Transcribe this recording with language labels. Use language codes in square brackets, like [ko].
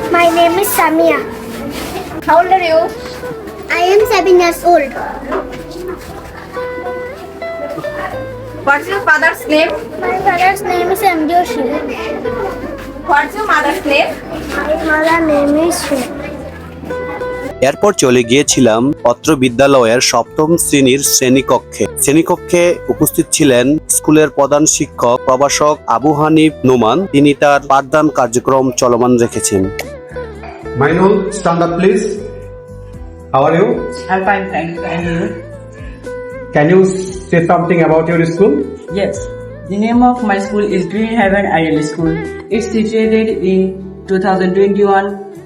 [en] My name is Samia. How old are you? I am 7 years old. What's your father's name? My father's name is MD Oshir. What's your mother's name? My mother's name is Shir. [bn] এরপর চলে গিয়েছিলাম অত্র বিদ্যালয়ের সপ্তম শ্রেণীর শ্রেণীকক্ষে উপস্থিত ছিলেন স্কুলের প্রধান শিক্ষক প্রভাষক আবু হানিফ নোমান। তিনি তার পাঠদান কার্যক্রম চলমান রেখেছেন। [en] Mainul, stand up please. How are you? I'm fine, thank you. And you? Can you say something about your school? Yes. The name of my school is Green Heaven Ideal School. It's situated in 2021.